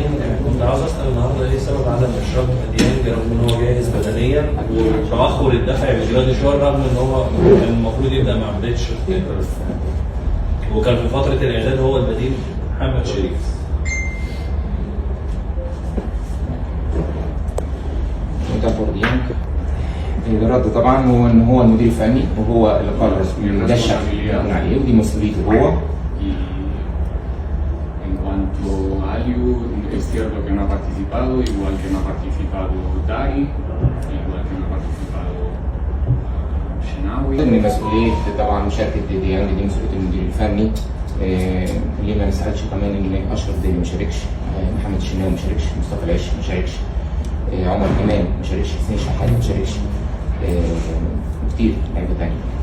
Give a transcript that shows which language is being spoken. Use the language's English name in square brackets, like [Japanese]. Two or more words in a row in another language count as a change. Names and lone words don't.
[Arabic] كنت عاوز اسال النهارده ايه سبب عدم اشراك ديانج رغم ان هو جاهز بدنيا وتاخر الدفع بجراديشار رغم ان هو كان المفروض يبدا مع بدايه الشوط وكان في فتره الاعداد هو البديل محمد شريف. الرد طبعا هو ان هو المدير الفني وهو اللي قرر المدشر يكون عليه ودي مسؤوليته هو. [Spanish] En cuanto a Aliu, es cierto que no ha participado, igual que no ha participado Dari, igual que no ha participado Shenawi. [Arabic] من مسؤوليه طبعا مشاركه ديانج دي مسؤوليه المدير الفني. ليه ما نسالش كمان ان اشرف داري ما شاركش، محمد الشناوي ما شاركش، مصطفى العش ما شاركش، عمر كمال ما شاركش، حسين شحات ما شاركش، كتير لعيبه تانية.